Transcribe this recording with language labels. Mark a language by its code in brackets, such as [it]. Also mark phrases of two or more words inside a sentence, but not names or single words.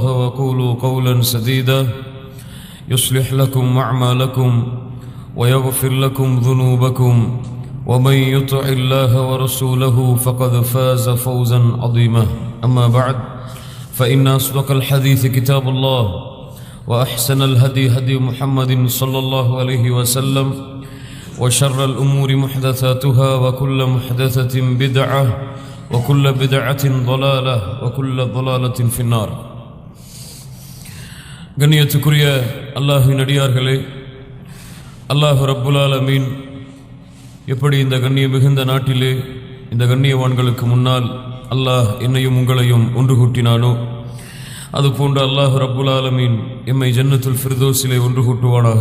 [ar] وقولوا قولا سديدا يصلح لكم أعمالكم ويغفر لكم ذنوبكم ومن يطع الله ورسوله فقد فاز فوزا عظيما أما بعد فإن أصدق الحديث كتاب الله وأحسن الهدي هدي محمد صلى الله عليه وسلم وشر الأمور محدثاتها وكل محدثة بدعة وكل بدعة ضلالة وكل ضلالة في النار. [ta] கண்ணியத்துக்குரிய அல்லாஹ்வின் அடியார்களே, [ar] الله رب العالمين [ta] எப்படி இந்த கண்ணிய மிகுந்த நாட்டிலே இந்த கண்ணியவான்களுக்கு முன்னால் அல்லாஹ் என்னையும் உங்களையும் ஒன்று கூட்டினானோ அதுபோன்று [ar] الله رب العالمين [ta] எம்மை [ar] جنة الفردوس [ta] ஒன்று கூட்டுவானாக.